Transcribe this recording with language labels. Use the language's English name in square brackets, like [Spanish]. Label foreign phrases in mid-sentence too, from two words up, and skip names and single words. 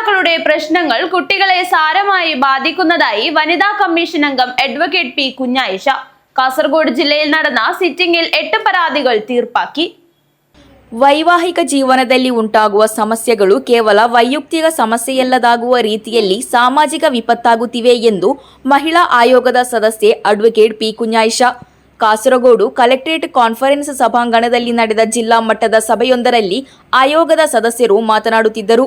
[Malayalam] സർക്കാരിന്റെ പ്രശ്നങ്ങൾ കുട്ടികളെ സാരമായി ബാധിക്കുന്നതായി വനിതാ കമ്മീഷൻ അംഗം അഡ്വക്കേറ്റ് പി കുഞ്ഞായിഷ. കാസർഗോഡ് ജില്ലയിൽ നടന്ന സിറ്റിംഗിൽ 8 പരാതികൾ തീർപ്പാക്കി. [Kannada] ವೈವಾಹಿಕ ಜೀವನದಲ್ಲಿ ಉಂಟಾಗುವ ಸಮಸ್ಯೆಗಳು ಕೇವಲ ವೈಯಕ್ತಿಕ ಸಮಸ್ಯೆಯಲ್ಲದಾಗುವ ರೀತಿಯಲ್ಲಿ ಸಾಮಾಜಿಕ ವಿಪತ್ತಾಗುತ್ತಿವೆ ಎಂದು ಮಹಿಳಾ ಆಯೋಗದ ಸದಸ್ಯೆ ಅಡ್ವೊಕೇಟ್ ಪಿ ಕುഞ്ഞായിഷ ಕಾಸರಗೋಡು ಕಲೆಕ್ಟರೇಟ್ ಕಾನ್ಫರೆನ್ಸ್ ಸಭಾಂಗಣದಲ್ಲಿ ನಡೆದ ಜಿಲ್ಲಾ ಮಟ್ಟದ ಸಭೆಯೊಂದರಲ್ಲಿ ಆಯೋಗದ ಸದಸ್ಯರು ಮಾತನಾಡುತ್ತಿದ್ದರು.